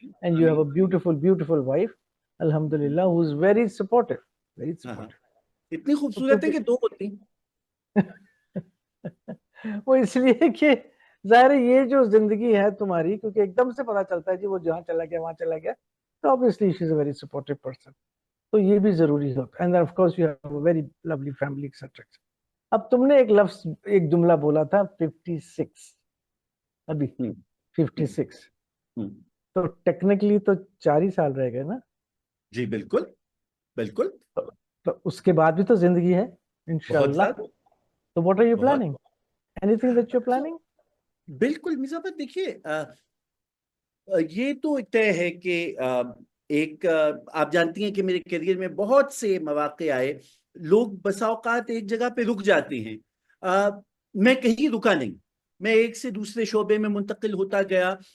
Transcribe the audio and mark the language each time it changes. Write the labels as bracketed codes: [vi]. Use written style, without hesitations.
[en] And you have a beautiful wife الحمدللہ, who is very supportive, very supportive. [ur] اتنی خوبصورت ہے کہ 2 ہوتی ہیں. وہ اس لیے کہ ظاہر ہے یہ جو زندگی ہے تمہاری, کیونکہ ایک دم سے پتا چلتا ہے جی وہ جہاں چلا گیا وہاں چلا گیا, تو [en] obviously she is a very supportive person, [ur] تو یہ بھی ضروری ہوتا ہے. [en] and then of course you have a very lovely family etc. [ur] اب تم نے ایک لفظ, ایک جملہ بولا تھا 56, ابھی 56, تو ٹیکنیکلی تو 4 ہی سال رہ گئے نا. جی بالکل بالکل, تو اس کے بعد بھی تو زندگی ہے بہت انشاءاللہ. زیادہ. [en] تو what are you [ur] بہت [en] planning? Anything that you're planning? [ur] بالکل مرزا بھائی, دیکھیے یہ تو طے ہے کہ ایک آپ جانتی ہیں کہ میرے کیریئر میں بہت سے مواقع آئے, لوگ بسا اوقات ایک جگہ پہ رک جاتے ہیں. میں کہیں رکا نہیں, میں ایک سے دوسرے شعبے میں منتقل ہوتا گیا.